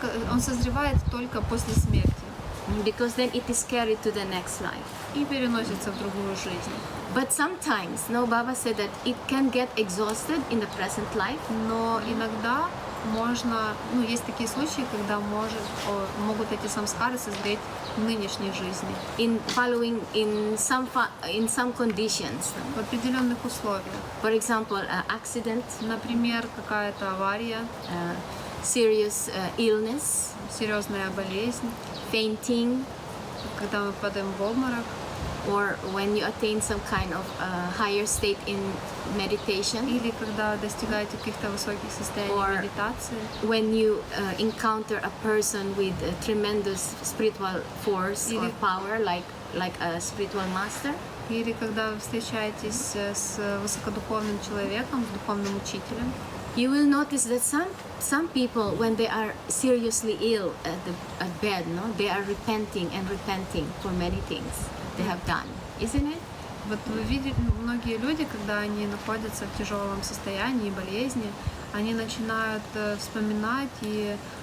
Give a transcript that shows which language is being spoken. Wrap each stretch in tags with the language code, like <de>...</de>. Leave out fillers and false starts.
<ru>Он созревает только после смерти.</ru> <en>Because then it is carried to the next life.</en> <ru>И переносится в другую жизнь.</ru> <en>But sometimes, Baba said that it can get exhausted in the present life.</en> <ru>Но иногда можно, ну, есть такие случаи, когда могут эти самскары созреть в нынешней жизни,</ru> <en>in some conditions.</en> <ru>в определенных условиях.</ru> <en>For example, accident,</en> <ru>Например, какая-то авария,</ru> <en>serious illness,</en> <ru>серьезная болезнь,</ru> <en>fainting,</en> <ru>когда мы падаем в обморок,</ru> <en>or when you attain some kind of higher state in meditation,</en> <ru>или когда достигаете каких-то высоких состояний</ru> <en>Or</en> <ru>медитации,</ru> <en>when you encounter a person with a tremendous spiritual force or</en> <ru>Или-</ru> <en>power, like a spiritual master,</en> <ru>или когда вы встречаетесь с высокодуховным человеком, с духовным учителем,</ru> <en>you will notice that some people, when they are seriously ill at bed, no, they are repenting for many things they have done, isn't it?</en> <ru>вот вы видите, многие люди, когда они находятся в тяжелом состоянии, болезни, они начинают вспоминать и</ru>